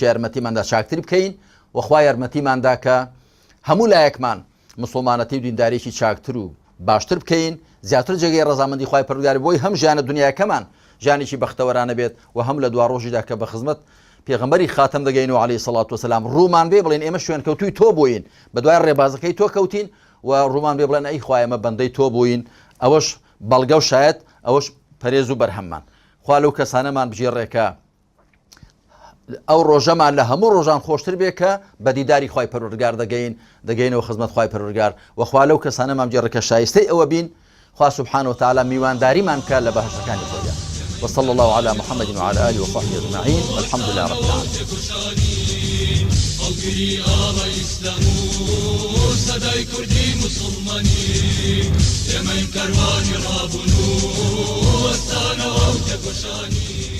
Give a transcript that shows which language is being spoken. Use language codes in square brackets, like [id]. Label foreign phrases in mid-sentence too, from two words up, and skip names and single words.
[ckb] یارمەتیماندا چاکتر بکەین و خوا یارمەتیماندا کە هەموو لایەکمان مسلمانەتی و دینداریکی چاکتر و باشتر بکەین، زیاتر جێگەی ڕەزامەندی خوای پەروەردگار بۆی هەم ژیانە دنیاکەمان ژیانێکی بەختەوەرانە بێت و هەم لە دوا ڕۆژیدا کە بە خزمەت پێغەمبەری خاتەم دەگەینەوە [ar] عەلەیهی سەڵات وسەلام [ckb] ڕوومان بێ بڵێن ئێمە شوێن کەوتووی تۆ بووین، بە دوای ڕێبازەکەی تۆ کەوتین و ڕوومان بێ بڵێن ئەی خوای ئێمە بەندەی تۆ بووین، ئەوەش بەڵگە و شایەت، ئەوەش پەرێز و بەرهەممان. خوا لەو کەسانەمان بژێڕێکە ئەو ڕۆژەمان لە هەموو ڕۆژان خۆشتر بێ کە بە دیداری خوای پەروەردگار دەگەینەوە خزمەت خوای پەروەردگار و خوا لەو کەسانەمان بژێڕێکە شایستەی ئەوە بین، خوا [ar] سبحانه وتعالى [ckb] میوانداریمان کە لە بەهەشتەکانی خۆیدا. [ar] وصلى الله على محمد وعلى آله وصحبه أجمعين والحمد لله رب العالمين. [ckb] صدای کردی مسلمانی ئێمەی کەروانی ڕابوون و ئەستانەوە و تێکۆشانی